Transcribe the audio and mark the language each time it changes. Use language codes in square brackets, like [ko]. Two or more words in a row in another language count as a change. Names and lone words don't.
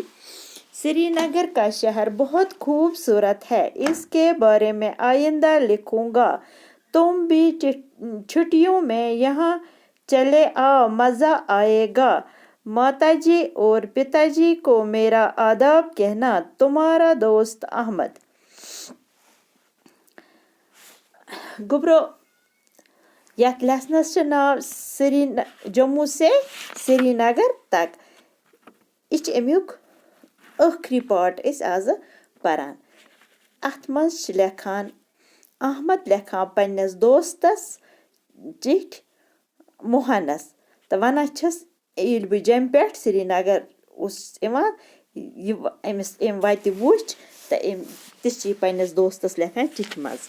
[hi] श्रीनगर का शहर बहुत खूबसूरत है, इसके बारे में आइंदा लिखूँगा। तुम भी छुट्टियों में यहाँ चले आओ, मज़ा आएगा। माताजी और पिताजी को मेरा आदाब कहना। तुम्हारा दोस्त अहमद। [ks] गुब्रो यथ लेसनस नाव जम्मू से श्रीनगर तक। इच अमुक आखरी पार्ट आज परान। अथ मज लेखान अहमद लेखान पन्नस दोस्तस चिट्ठी मोहनस तो वनान छस येल बह जम पे श्रीनगर अमिस वत वुच तो ती पन्नस दोस्तस लेखान चिट्ठी मज।